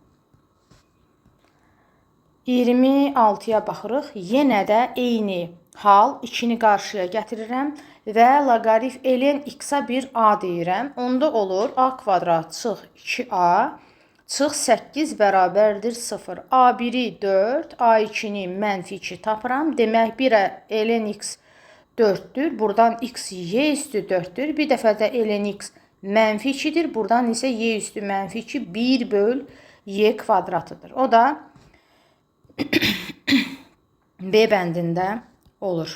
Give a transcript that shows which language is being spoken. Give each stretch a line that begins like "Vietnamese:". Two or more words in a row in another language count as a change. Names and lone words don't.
Azerbaijani: 26-ya baxırıq. Yenə də eyni hal 2-ni qarşıya gətirirəm və ln x-a bir a deyirəm. Onda olur a kvadrat çıx 2a çıx 8 bərabərdir 0. A1-i 4, A2-ni mənfi 2 tapıram. Demək, bir ln x 4-dür. Buradan x y üstü 4-dür. Bir dəfə də ln x mənfi 2-dir. Buradan isə y üstü mənfi 2 1 böl y kvadratıdır. O da B bəndində olur.